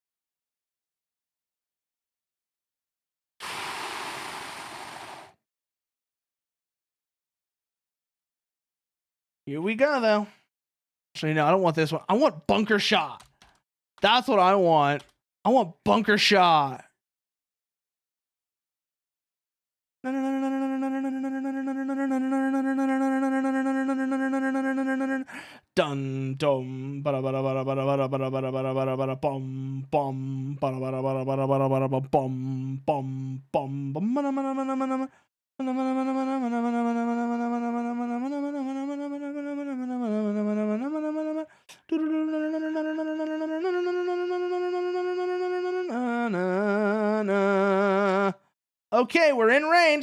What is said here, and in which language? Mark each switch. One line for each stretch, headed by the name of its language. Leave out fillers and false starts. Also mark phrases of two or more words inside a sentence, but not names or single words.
English: Here we go, though. Actually, no, I don't want this one. I want bunker shot. That's what I want. I want bunker shot. Dun dum bada bada bada bada bada bada bada bada bada bada bum bum bada bada bada bada bada bada bada bum bum bum bum. Okay, we're in range.